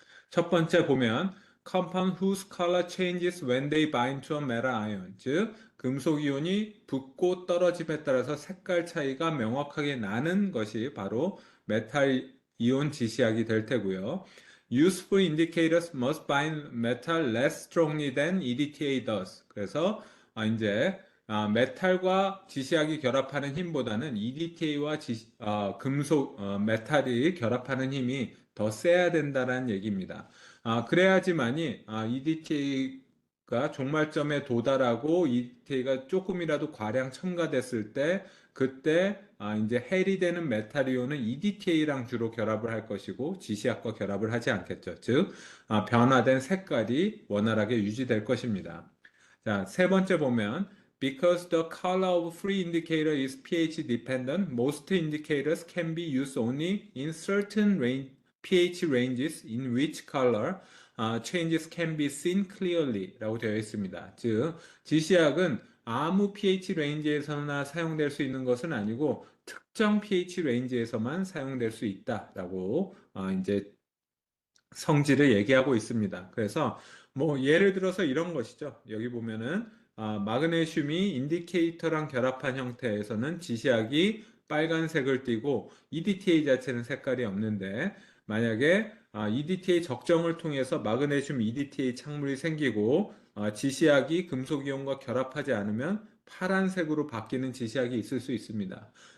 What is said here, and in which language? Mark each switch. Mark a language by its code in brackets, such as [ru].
[ko] 첫 번째 보면 [en] compound whose color changes when they bind to a metal ion, [ko] 즉 금속 이온이 붙고 떨어짐에 따라서 색깔 차이가 명확하게 나는 것이 바로 메탈 이온 지시학이 될 테고요. [en] Useful indicators must bind metal less strongly than EDTA does. [ko] 그래서 이제 메탈과 지시학이 결합하는 힘보다는 EDTA와 금속 메탈이 결합하는 힘이 더 세야 된다는 얘기입니다. 그래야지만이 EDTA가 종말점에 도달하고 EDTA가 조금이라도 과량 첨가됐을 때 그때 이제 해리되는 메탈이온은 EDTA랑 주로 결합을 할 것이고 지시약과 결합을 하지 않겠죠. 즉 변화된 색깔이 원활하게 유지될 것입니다. [en] 자, 세 번째 보면 Because the color of free indicator is pH dependent, most indicators can be used only in certain pH ranges in which color changes can be seen clearly [ko] 라고 되어 있습니다. 즉, 지시약은 아무 pH 레인지에서나 사용될 수 있는 것은 아니고 특정 pH 레인지에서만 사용될 수 있다라고 이제 성질을 얘기하고 있습니다. 그래서 뭐 예를 들어서 이런 것이죠. 여기 보면은 마그네슘이 인디케이터랑 결합한 형태에서는 지시약이 빨간색을 띠고 EDTA 자체는 색깔이 없는데 만약에 EDTA 적정을 통해서 마그네슘 EDTA 착물이 생기고 지시약이 금속이온과 결합하지 않으면 파란색으로 바뀌는 지시약이 있을 수 있습니다.